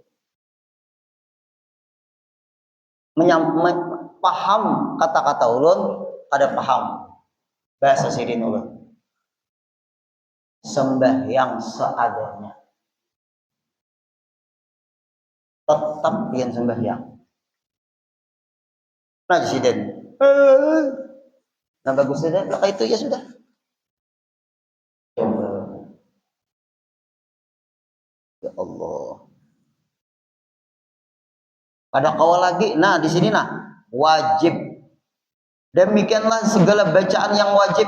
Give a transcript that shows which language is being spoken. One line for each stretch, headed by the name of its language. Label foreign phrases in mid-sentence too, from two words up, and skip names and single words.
Banjar: Paham kata-kata ulun, ada paham bahasa sidin ulun. Sembahyang seadanya. Tetap pian sembahyang. Nah, sidin. Nah, bagus sudah, kalau itu ya sudah. Coba.
Arabic: يا الله.
Banjar: Ada kawal lagi. Nah, di sini nah, wajib.
Indonesian: Demikianlah segala bacaan yang wajib.